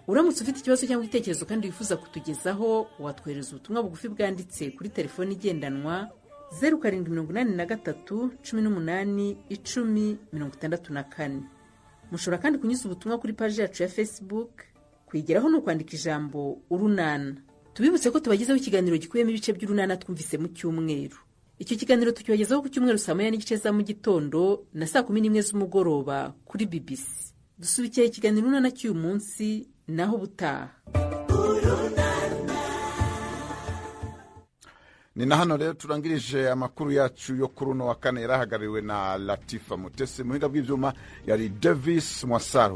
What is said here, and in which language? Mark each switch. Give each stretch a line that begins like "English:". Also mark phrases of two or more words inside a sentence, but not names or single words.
Kinyarwanda: uramutse ufite ikibazo cyangwa igitekerezo kandi wifuza kutugezaho watwohereza ubutumwa bugufi bwanditse kuri telefoni igendanwa 0783181064. mushobora kandi kunyuza ubutumwa kuri paji yacu ya Facebook. kwigeraho ni ukwandika ijambo urunana. tubibutse ko tubagezaho ikiganiro gikubiyemo ibice by'urunana twumvise mu cyumweru. icyo kiganiro tukibagezaho ku cyumweru saa 9:30 za mu gitondo na saa 11 z'umugoroba kuri BBC. dusubikiye ikiganiro urunana cy'uyu munsi naho ubutaha.
Rundi: ni na hano rero turangirije amakuru yacu yo kuri uno wa kane yarahagarariwe na Latifa Mutesi, muhinga bw'ivyuma yari Davis Mwasaru.